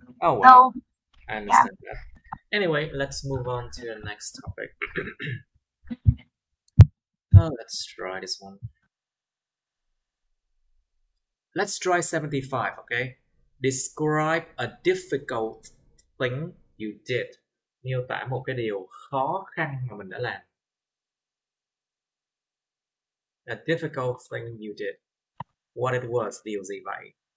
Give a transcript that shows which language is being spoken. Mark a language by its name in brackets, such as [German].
[English] Oh wow, so, I understand that. Anyway, let's move on to the next topic. Let's try this one. Let's try 75, okay? Describe a difficult thing you did. [Vietnamese] Miêu tả một cái điều khó khăn mà mình đã làm. [English] A difficult thing you did. What it was, [Vietnamese] điều gì vậy?